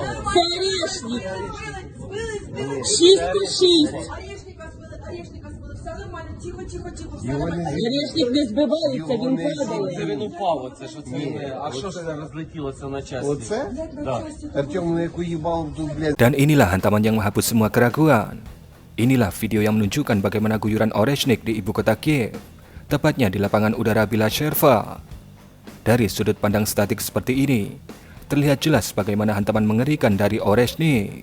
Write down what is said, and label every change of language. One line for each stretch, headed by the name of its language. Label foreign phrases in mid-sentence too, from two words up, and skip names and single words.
Ukrainian: Це орешник. Збили. 6-6. Орешника збили, все нормально, тихо, все Його нормально. Орешник не збивається, він Це падає. він упав, оце ж оце. А що ж це розлетілося на часті? Оце? Да. Артем на яку їбало тут, блядь.
Indonesian: Dan inilah hantaman yang menghapus semua keraguan. Inilah video yang menunjukkan bagaimana guyuran Oreshnik di ibu kota Kiev, tepatnya di lapangan udara Bila-Sherva. Dari sudut pandang statik seperti ini, terlihat jelas bagaimana hantaman mengerikan dari Oreshnik.